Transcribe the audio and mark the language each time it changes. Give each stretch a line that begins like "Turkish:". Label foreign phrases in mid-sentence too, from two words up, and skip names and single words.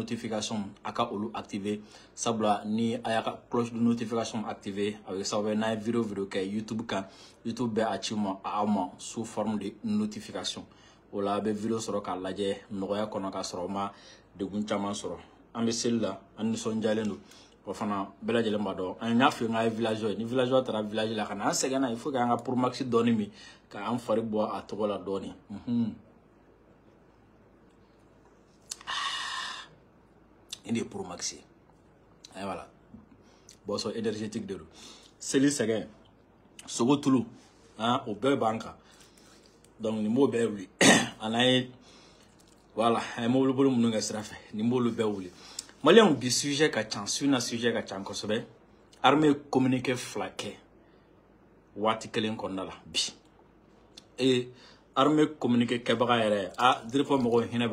Bambara: notification a ka olu activer sabula ni a y'a ka
French: cloche de notification
Bambara: activer a bɛ kɛ sababu ye n'a ye video kɛ YouTube kan YouTube bɛ a ci aw ma
French: sous forme de notification
Bambara: o la a bɛ video sɔrɔ k'a lajɛ nɔgɔya kɔnɔ k'a sɔrɔ o ma degun caman sɔrɔ an bɛ seli la an nisɔndiyalen don o fana bɛɛ lajɛlen b'a dɔn an y'a f'i ye n k'a ye villageois ye ni villageois taara village la ka na an sɛgɛnna
French: il faut que
Bambara: an ka Promax dɔɔni min ka an fari bɔ a tɔgɔ la dɔɔni
French: il est Promax et voilà boisson énergétique de l'eau
Bambara: seli sɛgɛn sogo tulu o bɛɛ b'an kan donc ni m'o bɛɛ wuli an ye voilà an ye mobili bolo minnu kɛ sira fɛ ni m'olu bɛɛ wuli Malien bi sujet ka ca sujet ka ca kosɛbɛ
French: armée communiqué
Bambara: 2 kɛ waati kelen kɔnɔna la bi
French: et armée communiqué
Bambara: kɛbaga yɛrɛ Dirisa mɔgɔw hinɛ